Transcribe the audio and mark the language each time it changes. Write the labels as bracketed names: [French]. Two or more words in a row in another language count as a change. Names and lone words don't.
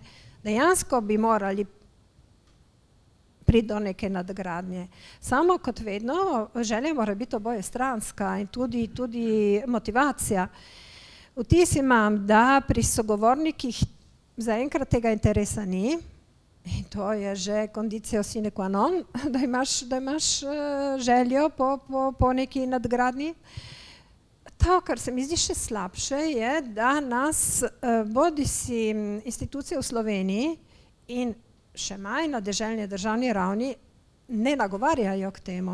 [Slovenian] Dejansko bi morali priti do neke nadgradnje. Samo kot vedno, želja mora biti oboje stranska in tudi motivacija. Vtis imam, da pri sogovornikih zaenkrat tega interesa ni, in to je že [Latin] condicio sine qua non, [Slovenian] da imaš željo po neki nadgradnji. To, kar se mi zdi še slabše, je, da nas bodisi institucije v Sloveniji in še manj na deželni državni ravni ne nagovarjajo k temu.